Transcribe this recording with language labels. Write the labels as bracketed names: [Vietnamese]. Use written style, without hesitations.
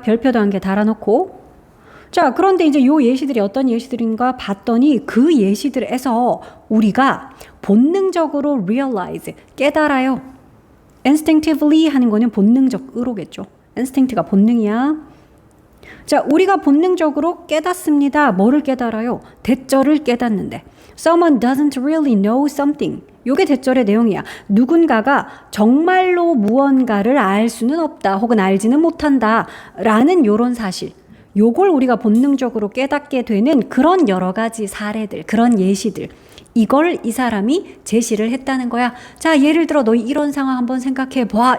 [Korean] 별표도 한 개 달아놓고 자, 그런데 이제 요 예시들이 어떤 예시들인가 봤더니 그 예시들에서 우리가 본능적으로 realize, 깨달아요. instinctively 하는 거는 본능적으로겠죠. instinct가 본능이야. 자, 우리가 본능적으로 깨닫습니다. 뭐를 깨달아요? 대절을 깨닫는데. [English] Someone doesn't really know something. [Korean] 요게 대절의 내용이야. 누군가가 정말로 무언가를 알 수는 없다. 혹은 알지는 못한다. 라는 요런 사실. 요걸 우리가 본능적으로 깨닫게 되는 그런 여러 가지 사례들, 그런 예시들. 이걸 이 사람이 제시를 했다는 거야. 자, 예를 들어 너희 이런 상황 한번 생각해 봐.